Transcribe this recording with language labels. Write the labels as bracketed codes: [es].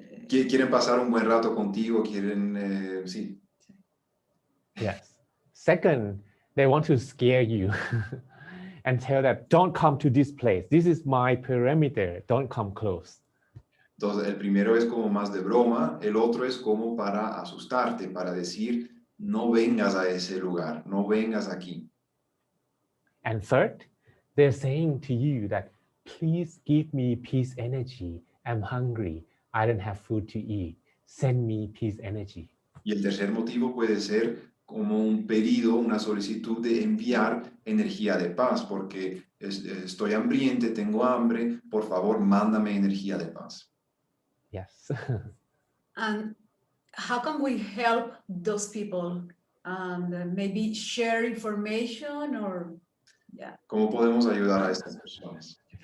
[es] Quieren pasar un buen rato contigo, quieren, sí. [en] Yes. Second, they want to scare you and tell that don't come to this place. This is my perimeter. Don't come close. [es] Entonces, el primero es como más de broma, el otro es como para asustarte, para decir, no vengas a ese lugar, no vengas aquí. [en] And third, they're saying to you that, please give me peace energy. I'm hungry. I don't have food to eat. Send me peace energy. [es] Y el tercer motivo puede ser como un pedido, una solicitud de enviar energía de paz, porque estoy hambriente, tengo hambre, por favor, mándame energía de paz. [en] Yes. And how can we help those people? And maybe share information or, yeah. [es] ¿Cómo podemos ayudar a estas personas?